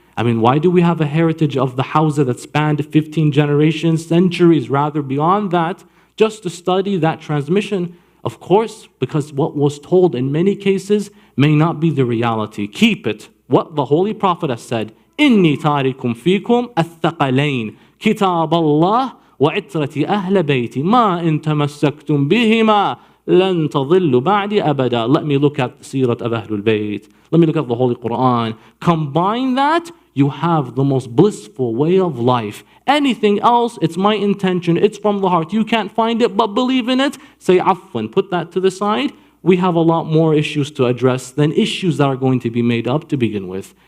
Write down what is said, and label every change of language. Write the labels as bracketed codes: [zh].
[en] I mean, why do we have a heritage of the Hawza that spanned 15 generations, centuries rather, beyond that, just to study that transmission? Of course, because what was told in many cases may not be the reality. Keep it. What the Holy Prophet has said, [ar] إِنِّي تَارِكُمْ فِيكُمْ الثَّقَلَيْنِ كِتَابَ اللَّهِ وعترة أهل بيتي ما إن تمسكتم بهما لن تضلوا بعدي أبدا. [en] Let me look at Sirat of Ahlul Bayt. Let me look at the Holy Quran. Combine that, you have the most blissful way of life. Anything else, it's my intention, it's from the heart. You can't find it, but believe in it. Say afwan, put that to the side. We have a lot more issues to address than issues that are going to be made up to begin with.